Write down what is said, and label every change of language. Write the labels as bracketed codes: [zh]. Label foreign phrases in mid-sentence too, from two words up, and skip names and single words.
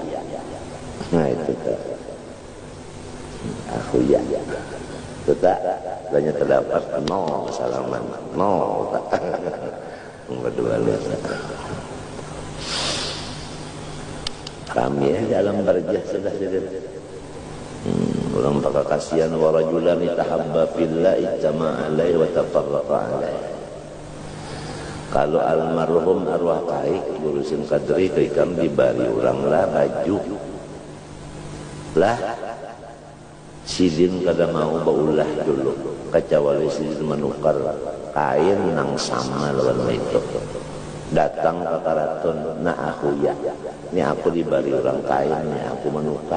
[bjn] Nah itu tuh akhuya tetap banyak terdapat salaman berdua kami dalam berjah sudah jadi orang pakai kasihan [ar] ورجلان تحابا في الله اجتمعا عليه وتفرقا عليه. [bjn] Kalau almarhum arwah Kai Guru Husin Qadri keikam dibari orang lah baju lah sidin kada mau baulah dulu kecuali sidin menukar kain nang sama lawan itu datang ke karaton, nah aku ya, ini aku diberi orang kaya, ini aku menukar.